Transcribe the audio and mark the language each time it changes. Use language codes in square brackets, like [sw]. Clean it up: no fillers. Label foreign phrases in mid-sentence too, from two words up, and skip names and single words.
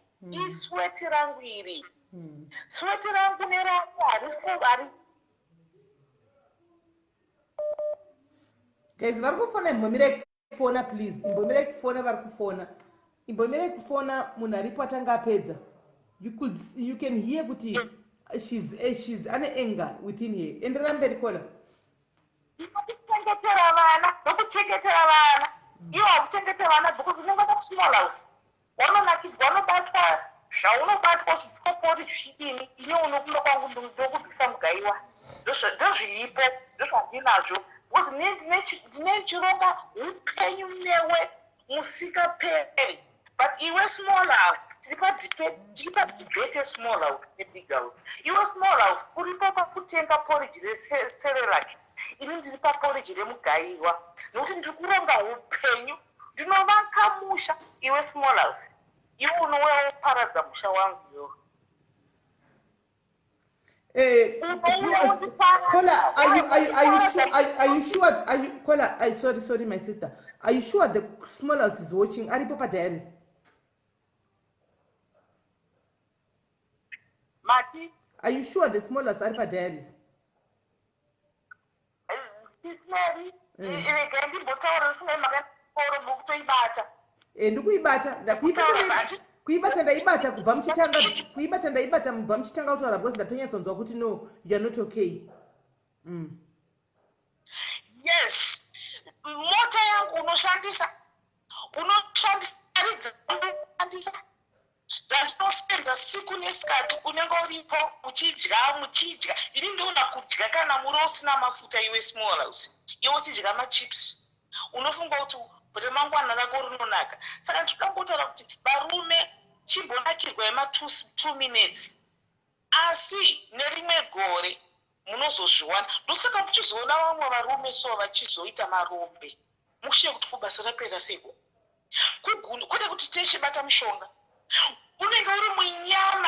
[sn] Isweti rangu iri sweti rangu nerangu ari guys vari kufona imbomire kufona please, imbomire kufona vari kufona, imbomire kufona munhu aripo atanga apedza. [en] You can hear kuti she's ane anger within her. [sn] Enderera mberi kola. Kuchengetera vana nokuchengetera vana iwo hakuchengetera vana because unenge [en] small house [sn] wanonakidzwa wanobatwa zvaunobatwa zvisikopori zvidini ine unokunda kwangu ndokubvisa mugaiwa ndozviripo ndozvandinazvo because ndine chironga upenyu newe musikaperi. But iwe [en] small house [sn] tiri padebate [en] small house [sn] nebig house. Iwe [en] small house [sn] uripo pakutenga porridge reserelaki, ini ndiri paporridge remugaiwa nokuti ndiri kuronga upenyu ndinovaka musha. Iwe [en] small house [sn] iwe unoparadza musha wangu iwo. Kola, [en] are you sure? Kola, sorry, my sister. Are you sure the small house is watching? [sn] Ari Papa Diaries. Mati? [en] Are you sure the small house are Papa Diaries? [sn] Kuibata ndaibata kubva muchitanga kuibata ndaibata kubva muchitanga kutaura because ndatonyatsanzwa kuti [en] no, you are not okay. [sn] Yes, mota yangu unoshandisa dzandinosenza siku nesikati unenge uripo muchidya ini ndiona kudya kana muri usina mafuta iwe [en] small house [sn] iwe uchidya machips unofunga kuti kuti mangwana rako rinonaka. Saka ndinoda kutaura kuti varume chimbonakirwa ema2 minutes asi nerimwe gore munozozviwana. Ndosaka muchizoona vamwe varume so vachizoita marombe mushiye kuti kubasa rapera seko kwete kuti teshe bata mishonga unenge uri munyama